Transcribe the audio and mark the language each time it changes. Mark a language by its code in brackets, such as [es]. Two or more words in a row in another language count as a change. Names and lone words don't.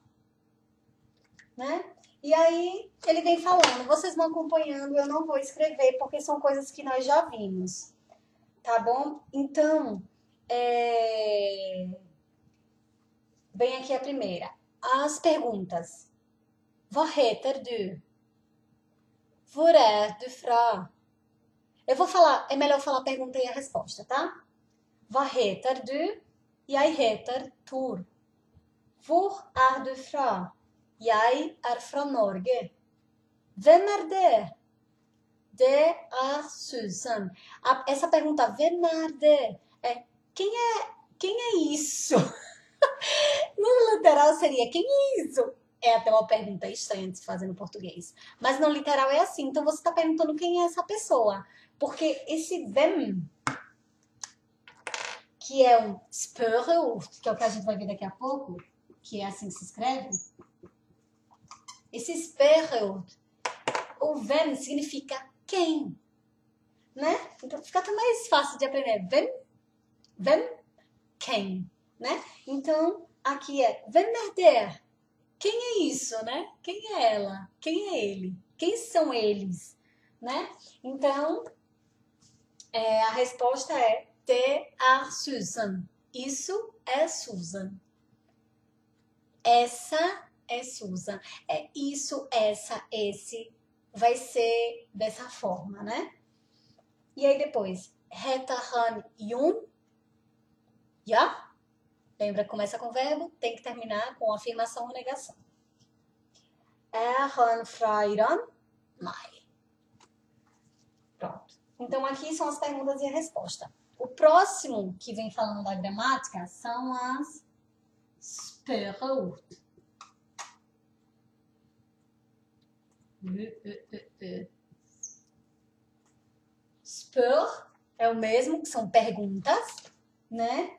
[pt] Né? E aí ele vem falando, vocês vão acompanhando, eu não vou escrever porque são coisas que nós já vimos, tá bom? Então, vem aqui a primeira. As perguntas. [sv] Vad heter du? [no] Hvor du fra? [pt] Eu vou falar, é melhor falar a pergunta e a resposta, tá? [sv] Vad heter du? [no] Jeg heter [sv] Tor. [no] Hvor du fra? Jeg fra Norge. Hvem det? Det Susan. [pt] Essa pergunta, [no] hvem det? [pt] Quem é isso? No literal seria, quem é isso? É até uma pergunta estranha de se fazer no português. Mas no literal é assim. Então você está perguntando quem é essa pessoa. Porque esse hvem, que é um spørreord, que é o que a gente vai ver daqui a pouco, que é assim que se escreve. Esse spørreord, o hvem significa quem, né? Então fica até mais fácil de aprender. Hvem, quem, né? Então aqui é [no] hvem det? [pt] Quem é isso, né? Quem é ela? Quem é ele? Quem são eles, né? Então a resposta é det Susan. Isso é Susan. Essa é Susan. É isso, essa, esse. Vai ser dessa forma, né? E aí depois, [no] heter han Jon? Ja? [pt] Lembra que começa com verbo, tem que terminar com afirmação ou negação. [no] Han fra Iran? Nei. [pt] Pronto. Então aqui são as perguntas e a resposta. O próximo que vem falando da gramática são as spørreord. Spør é o mesmo, que são perguntas, né?